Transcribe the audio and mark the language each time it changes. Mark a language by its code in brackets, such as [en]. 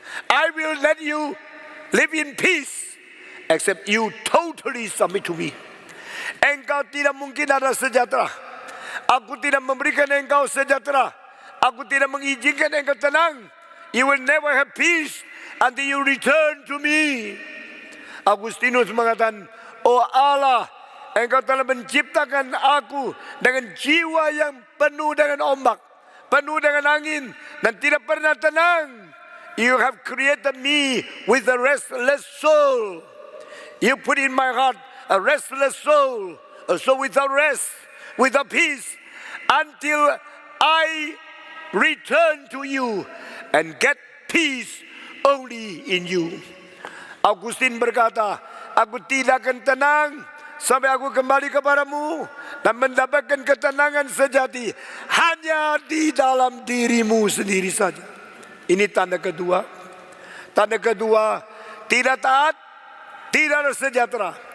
[en] I will let you live in peace, except you totally submit to me. [id] Engkau tidak mungkin ada sejahtera. Aku tidak memberikan engkau sejahtera. Aku tidak mengizinkan engkau tenang. [en] You will never have peace until you return to me. [id] Agustinus mengatakan, oh Allah, engkau telah menciptakan aku dengan jiwa yang penuh dengan ombak, penuh dengan angin, dan tidak pernah tenang. [en] You have created me with a restless soul. You put in my heart a restless soul, a soul without rest, without peace, until I return to you and get peace only in you. [id] Agustin berkata, aku tidak akan tenang sampai aku kembali kepadamu dan mendapatkan ketenangan sejati hanya di dalam dirimu sendiri saja. Ini tanda kedua. Tanda kedua, tidak taat, tidak ada sejahtera.